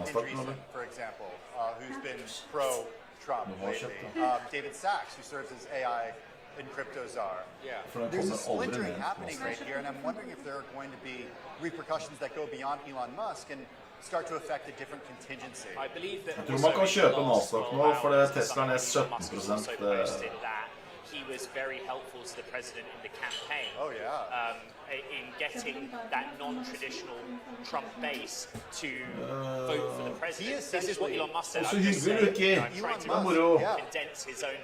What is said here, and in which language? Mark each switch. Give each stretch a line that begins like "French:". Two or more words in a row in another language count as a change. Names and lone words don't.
English: Andreessen, for example, who's been pro-Trump lately. David Sachs, who serves as AI and crypto czar. There's a splintering happening right here, and I'm wondering if there are going to be repercussions that go beyond Elon Musk and start to affect a different contingency. I believe that
Norwegian: Jeg tror man kan kjøpe Nasdaq nå, for det Tesla er 17%.
English: He was very helpful to the president in the campaign. Oh yeah. In getting that non-traditional Trump base to vote for the president. This is what Elon Musk said. I'm just saying, trying to condense his own